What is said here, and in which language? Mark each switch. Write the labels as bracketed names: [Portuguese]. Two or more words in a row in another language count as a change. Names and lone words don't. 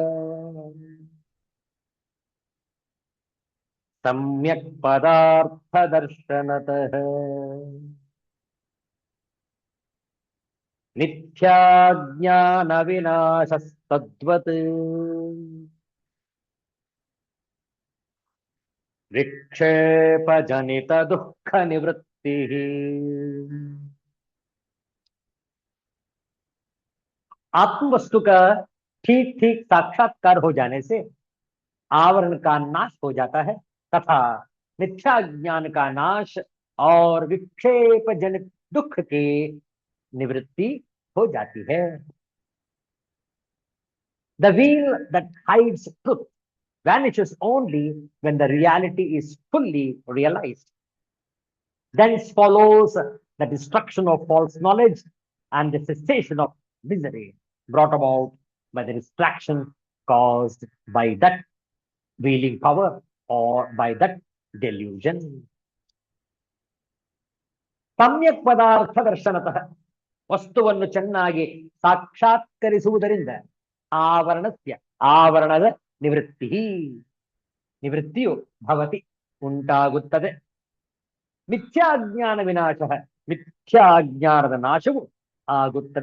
[Sanskrit] ಸಮ್ಯಕ್ ಪದಾರ್ಥ ದರ್ಶನತಃ ನಿತ್ಯಾಜ್ಞಾನ ವಿನಾಶಸ್ತದ್ವತ್ ವಿಕ್ಷೇಪಜನಿತ ದುಃಖ ನಿವೃತ್ತಿ. [Hindi] आत्म वस्तु का ठीक ठीक साक्षात्कार हो जाने से आवरण का नाश हो जाता है तथा मिथ्या ज्ञान का नाश और विक्षेप जनित दुख की निवृत्ति हो जाती है. [English] The veil that hides truth vanishes only when the reality is fully realized. Thence follows the destruction of false knowledge and the cessation of misery brought about by the distraction caused by that wheeling power or by that delusion. [Sanskrit] ಸಮ್ಯಕ್ ಪದಾರ್ಥ ದರ್ಶನತಃ [Kannada] ವಸ್ತುವನ್ನು ಚೆನ್ನಾಗಿ ಸಾಕ್ಷಾತ್ಕರಿಸುವುದರಿಂದ ಆವರಣಸ್ಯ ಆವರಣದ ನಿವೃತ್ತಿ ನಿವೃತ್ತಿಯು ಭವತಿ ಉಂಟಾಗುತ್ತದೆ. [Sanskrit] ಮಿಥ್ಯಾಜ್ಞಾನ ವಿನಾಶ [Kannada] ಮಿಥ್ಯಾಜ್ಞಾನದ ನಾಶವು ಆಗುತ್ತದೆ.